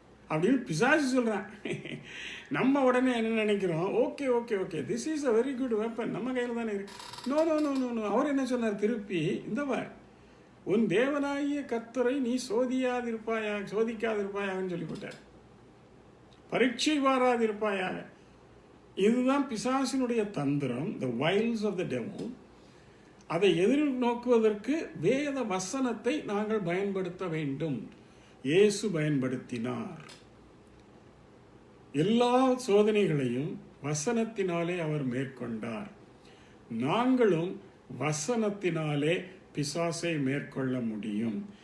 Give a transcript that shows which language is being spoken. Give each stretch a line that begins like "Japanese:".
Tamil: அப்படின்னு பிசாசு சொல்றான். நம்ம உடனே என்ன நினைக்கிறோம்?
English: okay okay okay, this is a very good weapon,
Tamil: நம்ம கையில் தானே இருக்கு.
English: No no no no no.
Tamil: அவர் என்ன சொன்னார் திருப்பி? இந்தவர் உன் தேவனாகிய கர்த்தரை நீ சோதிக்காதிருப்பாயான்னு சொல்லிவிட்டார். பரீட்சை பாராதிருப்பாயாக. இதுதான் பிசாசினுடைய தந்திரம்,
English: the wiles of the devil.
Tamil: அதை எதிர்நோக்குவதற்கு வேத வசனத்தை நாங்கள் பயன்படுத்த வேண்டும். இயேசு பயன்படுத்தினார். எல்லா சோதனைகளையும் வசனத்தினாலே அவர் மேற்கொண்டார். நாங்களும் வசனத்தினாலே பிசாசை மேற்கொள்ள முடியும்.